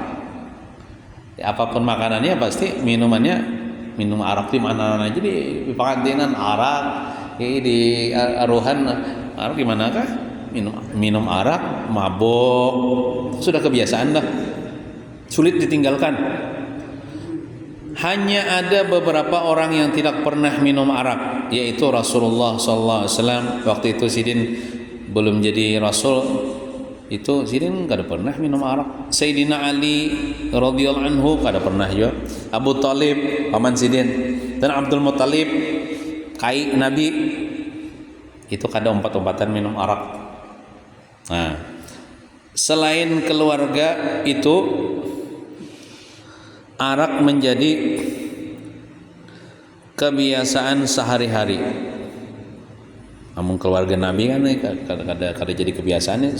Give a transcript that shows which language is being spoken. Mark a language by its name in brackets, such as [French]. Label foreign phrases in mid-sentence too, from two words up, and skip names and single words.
[Indonesian] Ya, apapun makanannya pasti minum arak di mana aja, di pengantinan arak, di aruhan arak di manakah minum arak, mabok, sudah kebiasaan dah, sulit ditinggalkan. Hanya ada beberapa orang yang tidak pernah minum arak, yaitu Rasulullah SAW. Waktu itu Sidin belum jadi Rasul, itu Sidin kada pernah minum arak. Sayyidina Ali [Arabic] رضي الله عنه [Indonesian] kada pernah juga. Abu Talib paman Sidin dan Abdul Muttalib kai Nabi itu kada umpat-umpatan minum arak. Nah, selain keluarga itu arak menjadi kebiasaan sehari-hari. Namun keluarga Nabi kan kada jadi kebiasaan.